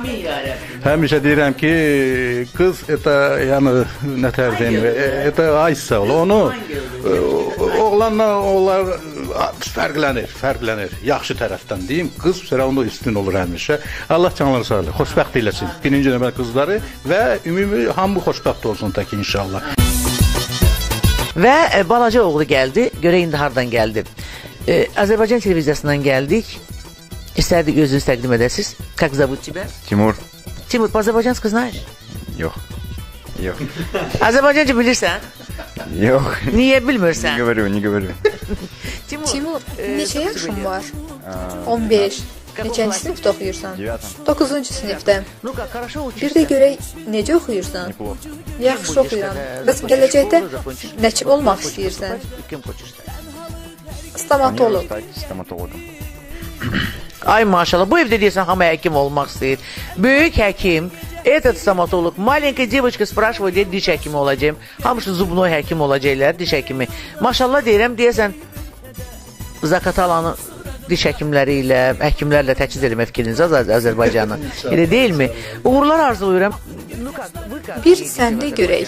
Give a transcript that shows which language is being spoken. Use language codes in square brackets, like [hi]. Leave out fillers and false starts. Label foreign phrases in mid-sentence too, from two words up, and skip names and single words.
[az] Həmişə deyirəm ki, qız, yəni, nətər deyim, aysa ol, onu oğlanla onlar fərqlənir, yaxşı tərəfdən deyim, qız onu üstün olur həmişə. Allah canları sağlayır, xoşbəxt eləsin, birinci növbədə qızları və ümumi hamı xoşbəxt olsun tək inşallah. Və balaca oğlu gəldi, görək indi hardan gəldi. Azərbaycan televiziyasından gəldik, istərdik özünüz təqdim edəsiniz. [ru] Как зовут тебя? Timur. Timur, по-азербайджански знаешь? [az] Yox. Azərbaycanca bilirsən? Yox. Niyə bilmirsən? [ru] Не говорю. [az] Timur, neçə yaşın var? 15. Neçənci sinifdə oxuyursan? 9-cu sinifdə. Bir də görək, necə oxuyursan? Yaxşı oxuyuram. Bəs gələcəkdə nəçib olmaq istəyirsən? Stomatolog. Ay maşallah, bu evdə deyəsən hamı həkim olmaq istəyir. Böyük həkim, [ru] этот стоматолог, маленькая девочка спрашивает, [az] deyir, diş həkimi olacağım. Hamısı zubnoy həkim olacaqlar, diş həkimi. Maşallah deyirəm, deyəsən Zaqatalanın diş həkimləri ilə, həkimlərlə təchiz eləmək fikriniz Azərbaycanı. Elə deyilmi? Uğurlar arzulayıram. Bir səndə görək.